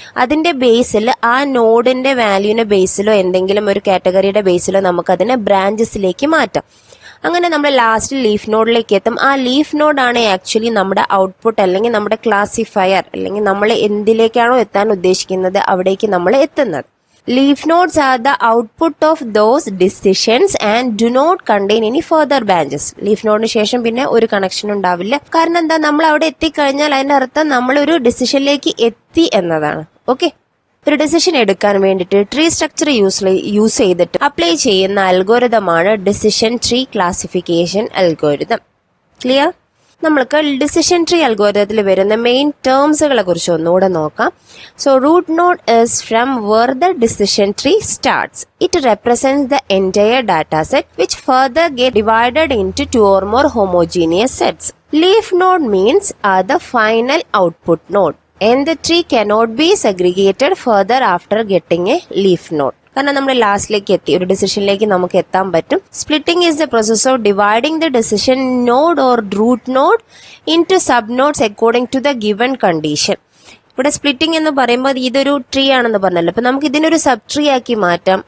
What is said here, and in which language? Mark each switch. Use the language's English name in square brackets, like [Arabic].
[Malayalam] അതിന്റെ ബേസിൽ ആ നോഡിന്റെ വാല്യൂവിന്റെ ബേസിലോ എന്തെങ്കിലും ഒരു കാറ്റഗറിയുടെ ബേസിലോ നമുക്ക് അതിനെ ബ്രാഞ്ചസിലേക്ക് മാറ്റാം. അങ്ങനെ നമ്മൾ ലാസ്റ്റ് ലീഫ് നോഡിലേക്ക് എത്തും. ആ ലീഫ് നോഡാണ് ആക്ച്വലി നമ്മുടെ ഔട്ട്പുട്ട് അല്ലെങ്കിൽ നമ്മുടെ ക്ലാസിഫയർ, അല്ലെങ്കിൽ നമ്മൾ എന്തിലേക്കാണോ എത്താൻ ഉദ്ദേശിക്കുന്നത് അവിടേക്ക് നമ്മൾ എത്തുന്നത്. [English] Leaf nodes are the output of those decisions and do not contain any further branches. [Malayalam] Leaf node ശേഷം പിന്നെ ഒരു കണക്ഷൻ ഉണ്ടാവില്ല. കാരണം എന്താ, നമ്മൾ അവിടെ എത്തിക്കഴിഞ്ഞാൽ അതിന്റെ അർത്ഥം നമ്മൾ ഒരു ഡിസിഷനിലേക്ക് എത്തി എന്നതാണ്. ഓക്കെ, ഒരു ഡിസിഷൻ എടുക്കാൻ വേണ്ടിയിട്ട് ട്രീ സ്ട്രക്ചർ യൂസ് ചെയ്തിട്ട് അപ്ലൈ ചെയ്യുന്ന അൽഗോരിതമാണ് decision tree classification algorithm. Clear? നമ്മൾക്ക് ഡിസിഷൻ ട്രീ അൽഗോരിതത്തിൽ വരുന്ന മെയിൻ ടേംസുകളെ കുറിച്ച് ഒന്നുകൂടെ നോക്കാം. [English] So root node is from where the decision tree starts. It represents the entire data set which further get divided into two or more homogeneous sets. Leaf node means are the final output node and the tree cannot be segregated further after getting a leaf node. [Malayalam] കാരണം നമ്മൾ ലാസ്റ്റിലേക്ക് എത്തി, ഒരു ഡിസിഷനിലേക്ക് നമുക്ക് എത്താൻ പറ്റും. [English] Splitting is the process of dividing the decision node or root node into sub nodes according to the given condition. [Malayalam] ഇവിടെ splitting എന്ന് പറയുമ്പോൾ ഇതൊരു ട്രീ ആണെന്ന് പറഞ്ഞല്ലോ, അപ്പൊ നമുക്ക് ഇതിനൊരു സബ് ട്രീ ആക്കി മാറ്റാം.